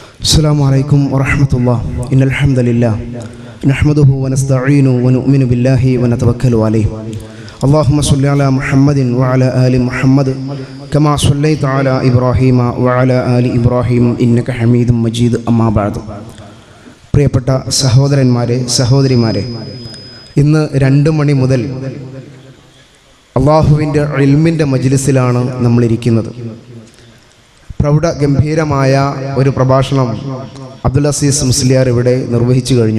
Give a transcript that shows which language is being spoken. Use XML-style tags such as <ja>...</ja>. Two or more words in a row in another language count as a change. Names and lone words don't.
<ar>السلام عليكم ورحمة الله إن الحمد لله نحمده ونستعينه ونؤمن بالله ونتوكل عليه اللهم صل على محمد وعلى آل محمد كما صليت على إبراهيم وعلى آل إبراهيم إنك حميد مجيد أما بعد</ar> <ml>പ്രിയപ്പെട്ട സഹോദരന്മാരെ സഹോദരിമാരെ, ഇന്ന് 2 മണി മുതൽ അള്ളാഹുവിൻ്റെ ഇൽമിൻ്റെ മജ്ലിസിലാണ് നമ്മളിരിക്കുന്നത്. പ്രൗഢ ഗംഭീരമായ ഒരു പ്രഭാഷണം അബ്ദുൽ അസീസ് മുസ്ലിയാർ ഇവിടെ നിർവഹിച്ചു കഴിഞ്ഞു.</ml>